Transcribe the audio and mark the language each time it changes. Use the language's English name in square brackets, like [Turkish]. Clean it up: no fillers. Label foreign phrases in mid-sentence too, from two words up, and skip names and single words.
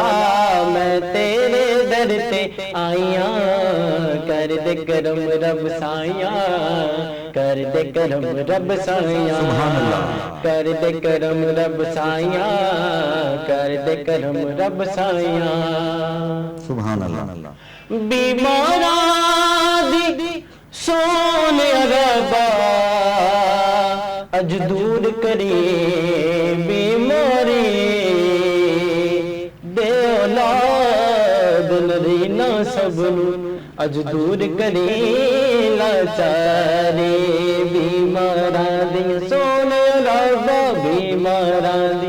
[Punjabi] میں تیرے در تے آیا، کر دے کرم رب سایا، کر دے کرم رب سایا، کر دے کرم رب سایا، کر دے کرم رب سایا. [Arabic] سبحان الله. [Punjabi] بیمارا دی سونے ربا اج دور کری بیماری دے اولاد نرینا سب نو اج دور کری لاچاری بیماراں دی سونے ربا بیماراں دی